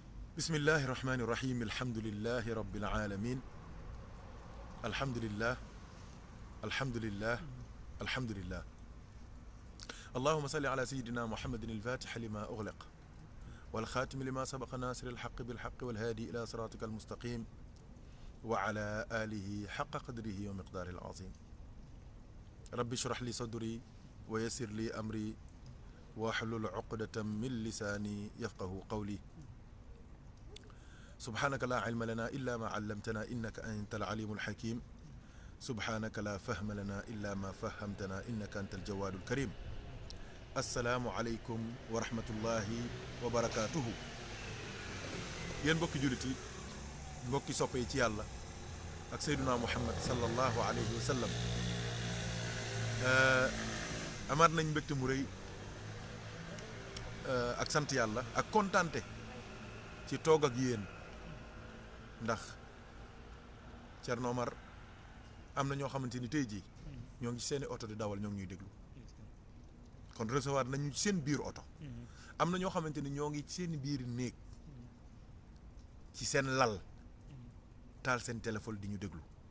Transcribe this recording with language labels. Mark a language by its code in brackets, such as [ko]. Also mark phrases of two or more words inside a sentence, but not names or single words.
[ar] بسم الله الرحمن الرحيم الحمد لله رب العالمين الحمد لله الحمد لله الحمد لله alhamdulillah اللهم صل على سيدنا محمد الفاتح لما أغلق والخاتم لما سبق ناصر الحق بالحق والهادي إلى صراطك المستقيم وعلى آله حق قدره ومقداره العظيم رب اشرح لي صدري ويسر لي أمري واحلل عقدة من لساني يفقه قولي سبحانك لا علم لنا إلا ما علمتنا إنك أنت العليم الحكيم سبحانك لا فهم لنا إلا ما فهمتنا إنك أنت الجواد الكريم السلام عليكم ورحمة الله وبركاته [wo] yéen mbokki jullit yi mbokki soppe yi ci yàlla ak Seydina Muhammad [ar] صلى الله عليه وسلم [wo] amaat nañ mbégte mu rëy ak sant yàlla ak kontaante ci toog ak yéen ndax Thierno Omar am na ñoo xamante ni tey jii ñoo ngi ci seeni oto di dawal ñoo ngi ñuy déglu kon recevoir nañu ci seen biir oto am na ñoo xamante ni ñoo ngi ci seen biir néeg ci seen lal taal seen téléphone di ñu déglu